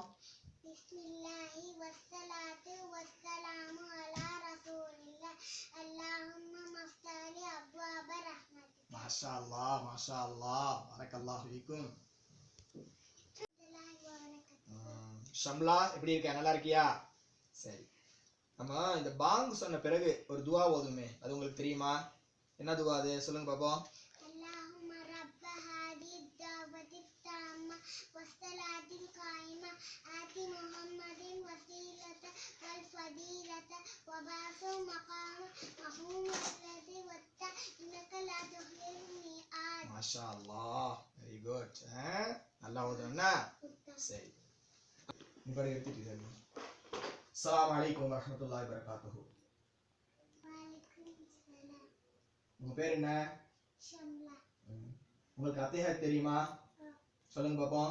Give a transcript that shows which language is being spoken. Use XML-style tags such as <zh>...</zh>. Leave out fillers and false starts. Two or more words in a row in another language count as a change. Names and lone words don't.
<ar>بسم الله والصلاة والسلام على رسول الله اللهم افتح لي أبواب رحمتك. ما شاء الله، ما شاء الله، بارك الله فيكم.</ar> <ta>ஷம்லா எப்படி இருக்க? நல்லா இருக்கியா? சரி, நம்ம இந்த பாங் சொன்ன பிறகு ஒரு துவா ஓதுமே, அது உங்களுக்கு தெரியுமா? என்ன துவா அது? சொல்லுங்க பாப்போம்.</ta> <ar>اللهم رب هذه الدعوة التامة والصلاة القائمة آت محمد وسيلة والفضيلة وبعثه مقام محمود الذي وعدته إنك لا تخلف الميعاد. ما شاء الله,</ar> <en>very good.</en> <ta>நல்லா ஓதுறேன்னா சரி. இப்போ எடுத்துட்டு சரி.</ta> <ar>السلام عليكم ورحمة الله وبركاته. وعليكم السلام.</ar> <ta>உங்க பேர் என்ன? ஷம்லா. உங்களுக்கு அத்திஹியாத் தெரியுமா? சொல்லுங்க பாப்போம்.</ta>